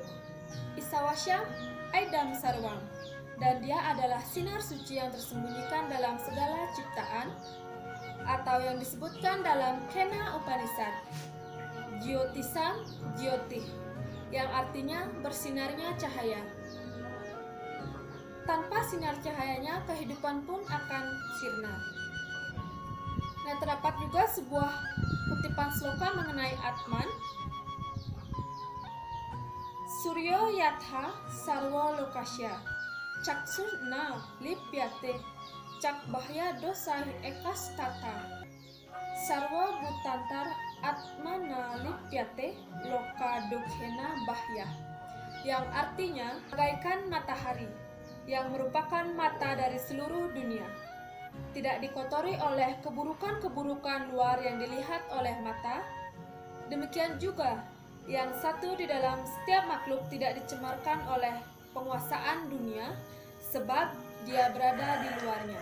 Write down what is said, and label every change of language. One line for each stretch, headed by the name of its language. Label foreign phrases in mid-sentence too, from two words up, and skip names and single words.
Sanskrit: ईशावास्य इदं सर्वम्,
Indonesian: dan dia adalah sinar suci yang tersembunyikan dalam segala ciptaan, atau yang disebutkan dalam Kena Upanishad
Sanskrit: ज्योतिषां ज्योतिः,
Indonesian: yang artinya bersinarnya cahaya. Tanpa sinar cahayanya, kehidupan pun akan sirna. Nah, terdapat juga sebuah kutipan sloka mengenai Atman.
Sanskrit: सूर्यो यथा सर्व लोकस्य चक्षुर्न लिप्यते चाक्षुषैः बाह्य दोषैः एकस् तथा सर्व भूतान्तर् आत्मा न लिप्यते लोक दुःखेन बाह्यः,
Indonesian: yang artinya bagaikan matahari yang merupakan mata dari seluruh dunia, tidak dikotori oleh keburukan-keburukan luar yang dilihat oleh mata. Demikian juga yang satu di dalam setiap makhluk tidak dicemarkan oleh penguasaan dunia, sebab dia berada di luarnya.